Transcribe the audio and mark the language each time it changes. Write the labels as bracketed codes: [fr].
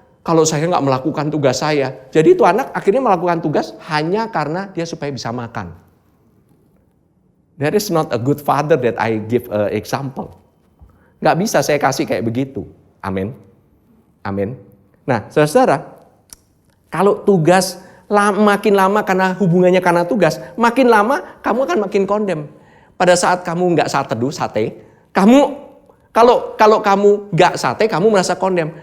[id] kalau saya nggak melakukan tugas saya. Jadi itu anak akhirnya melakukan tugas hanya karena dia supaya bisa makan. [en] That is not a good father that I give an example. [id] Nggak bisa saya kasih kayak begitu. Amin. Amin. Nah, saudara, kalau tugas makin lama karena hubungannya karena tugas, makin lama kamu akan makin kondem. Pada saat kamu nggak saat teduh, sate, kamu kalau kamu nggak sate, kamu merasa kondem.